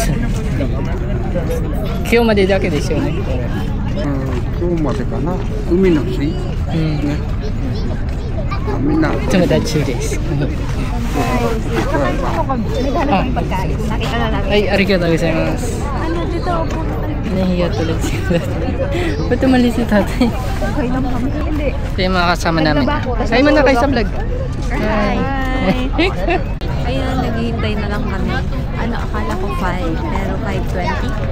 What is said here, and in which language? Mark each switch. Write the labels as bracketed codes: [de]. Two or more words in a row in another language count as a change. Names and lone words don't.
[ja] 今日までだけでしょうね。今日までかな。海の水。ね。みんな友達です。はい、ありがとうございます。 [tl] Nahiya tuloy sila. Ba't umalis si tatay? Ito yung mga kasama namin. Ay, muna kayo sa vlog. Hi! Ayan, naghihintay na lang kami. Akala ko 5, pero 5:20.